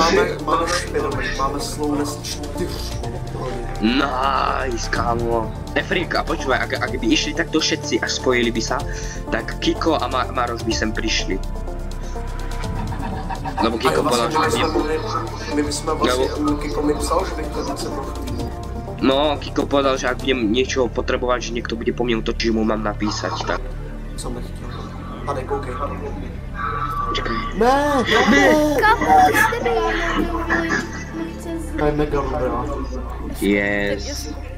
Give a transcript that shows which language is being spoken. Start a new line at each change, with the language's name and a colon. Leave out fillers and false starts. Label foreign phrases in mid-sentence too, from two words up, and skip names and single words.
Slovak: Máme Slowness 4.
Czech: Nice, kámo.
Slovak: Efrik, a počúvaj, ak by išli takto všetci a spojili by sa, tak Kiko a Maroš by sem prišli. Lebo Kiko povedal, že
Czech: My bychom vlastně, Kiko mi psal, že bych to zase mohl.
Slovak: No, Kiko povedal, že ak budem niečo potrebovať, že niekto bude po mne útočiť, že mu mám napísať, tak.
Czech: Som nechtěl. Pane, koukej.
Slovak: Počkaj.
Czech: Ne! Kamu, jste
Slovak: To je mega dobrá.
English: Yes.